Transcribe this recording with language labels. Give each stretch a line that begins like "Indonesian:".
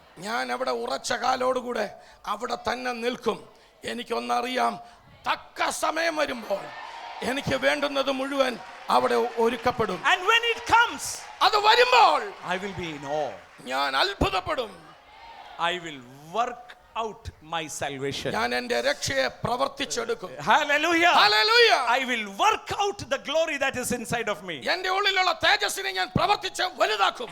Malayalam: ഞാൻ അവിടെ ഉറച്ച കാലോടുകൂടെ അവിടെ തന്നെ നിൽക്കും. എനിക്കൊന്നറിയാം, തക്ക സമയം വരുമ്പോൾ എനിക്ക് വേണ്ടുന്നത് മുഴുവൻ അവിടെ ഒരുക്കപ്പെടും.
English: And when it comes,
Malayalam: അത് വരുമ്പോൾ
English: I will be in awe.
Malayalam: ഞാൻ അത്ഭുതപ്പെടും.
English: I will work out my salvation.
Malayalam: ഞാൻ എൻ്റെ രക്ഷയെ പ്രവർത്തിച്ചെടുക്കും.
English: Hallelujah.
Malayalam: Hallelujah.
English: I will work out the glory that is inside of me.
Malayalam: എൻ്റെ ഉള്ളിലുള്ള തേജസ്സിനെ ഞാൻ പ്രവർത്തിച്ച് വലുതാക്കും.